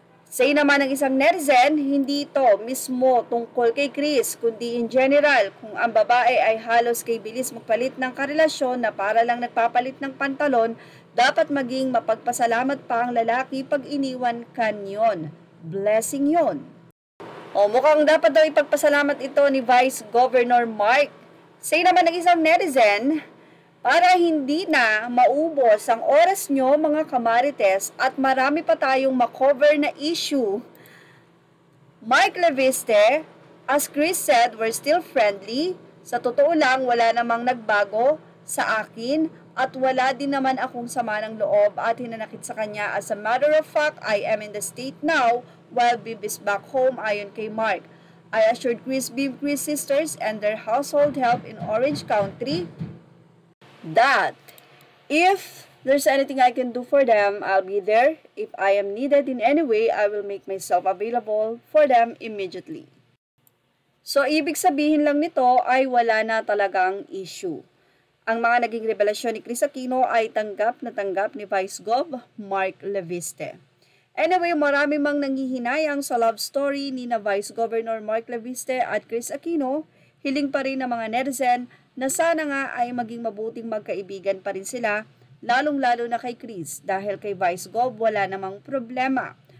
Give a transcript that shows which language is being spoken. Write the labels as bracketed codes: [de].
[tl] Say naman ng isang netizen, hindi ito mismo tungkol kay Chris, kundi in general, kung ang babae ay halos kay bilis magpalit ng karelasyon na para lang nagpapalit ng pantalon, dapat maging mapagpasalamat pa ang lalaki pag iniwan kanyon. Blessing yon. O mukhang dapat daw ipagpasalamat ito ni Vice Governor Mark. Say naman ng isang netizen, para hindi na maubos ang oras nyo mga kamarites at marami pa tayong makover na issue. [en] Mark Leviste, as Chris said, we're still friendly. [tl] Sa totoo lang, wala namang nagbago sa akin at wala din naman akong sama ng loob at hinanakit sa kanya. [en] As a matter of fact, I am in the state now while Bib is back home [tl] ayon kay Mark. [en] I assured Chris sisters and their household help in Orange County that if there's anything I can do for them, I'll be there. If I am needed in any way, I will make myself available for them immediately. [tl] So, ibig sabihin lang nito ay wala na talagang issue. Ang mga naging revelasyon ni Chris Aquino ay tanggap na tanggap ni Vice Gov Mark Leviste. Anyway, marami mang nanghihinayang sa love story ni na Vice Governor Mark Leviste at Chris Aquino. Hiling pa rin ng mga netizen na sana nga ay maging mabuting magkaibigan pa rin sila, lalong-lalo na kay Chris dahil kay Vice Gov wala namang problema.